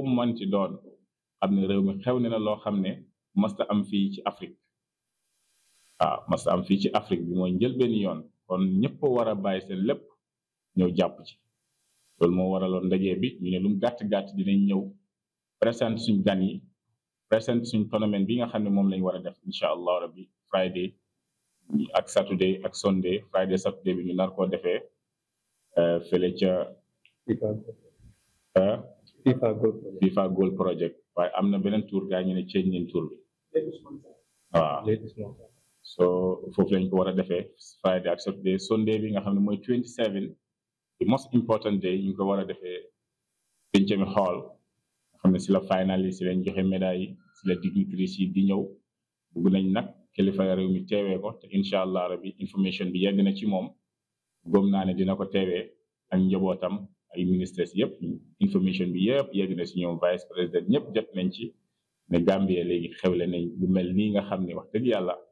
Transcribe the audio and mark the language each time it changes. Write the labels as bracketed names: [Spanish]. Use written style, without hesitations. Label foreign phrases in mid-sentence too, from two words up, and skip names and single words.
[Wolof] manti doon xam ne réew mi xew ne na loo xam ne masta am fii ci Afrique waaw masta am fii ci Afrique bi mooy njëlbeen yoon kon ñëpp war a bàyyi seen lépp ñëw jàpp ci loolu moo waraloon ndaje bi ñu ne lu mu gàtt-gàtt dinañ ñëw présente suñ gan yi présente suñ phénomène bi nga xam ne moom lañ war a def [Arabic] إن شاء الله ربي [Wolof] Friday ak Saturday ak [English] Sunday Friday Saturday [Wolof] bi ñu nar koo defee fële ca FIFA Gold Project waaye am na beneen tour gaa ñu ne change nañ tour bi waaw so foofu lañ ko war a defee Friday ak [English] Saturday Sunday [Wolof] bi nga xam ne mooy 27 [English] the most important day [Wolof] ñu ko war a defee Pencami Hall nga xam ne si la final yi si lañ joxe médaille yi si la dignitaires yi di ñëw bugg nañ nag kilifa réew mi teewee ko te [Arabic] إن شاء الله ربي [Wolof] information bi yegg na ci moom gëm naa ne dina ko teewee ak njabootam ay ministres yëpp information bi yëpp yegg na si ñoom [French] vice président [Wolof] ñëpp jot nañ ci ne Gambie léegi xewle nañ lu mel nii nga xam ne wax dëgg yàlla